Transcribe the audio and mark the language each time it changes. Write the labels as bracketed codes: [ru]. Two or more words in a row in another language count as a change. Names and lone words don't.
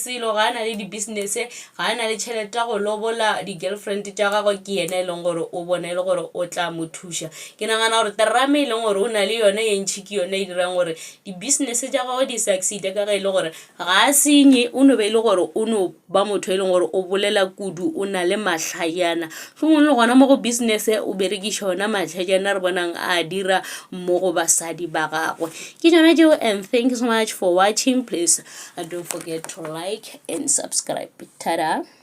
[nso] selo ga a na le di business ga a na le tšhelete go lobola di girlfriend tša gagwe ke yena e leng gore o bona ile gore o tla mo thuša ke nagana gore terame e leng gore o na le yone ye ntšhi ke yone e dirang gore di business tša gagwe di succeed ka ge ile gore ga a senye o no be ile gore o no ba motho e leng gore o bolela kudu o na le mahlajana hlongwe le gona mo go business o berekiša ona mahlajana re bonang a dira mo go basadi ba gagwe ke tšona tšeo [en] and thank you so much for watching. Please don't forget to like and subscribe. Ta-da.